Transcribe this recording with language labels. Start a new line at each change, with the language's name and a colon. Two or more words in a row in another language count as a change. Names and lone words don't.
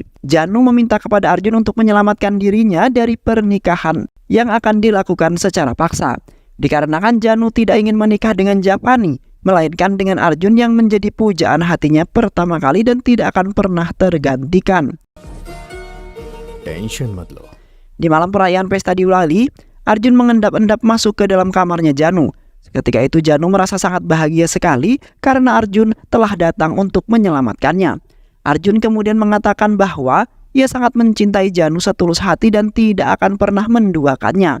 Indonesian: Janu meminta kepada Arjun untuk menyelamatkan dirinya dari pernikahan yang akan dilakukan secara paksa. Dikarenakan Janu tidak ingin menikah dengan Japani, melainkan dengan Arjun yang menjadi pujaan hatinya pertama kali dan tidak akan pernah tergantikan.
Hindi: टेंशन मत लो।
Indonesian: Di malam perayaan pesta diulali, Arjun mengendap-endap masuk ke dalam kamarnya Janu. Ketika itu Janu merasa sangat bahagia sekali karena Arjun telah datang untuk menyelamatkannya. Arjun kemudian mengatakan bahwa ia sangat mencintai Janu setulus hati dan tidak akan pernah menduakannya.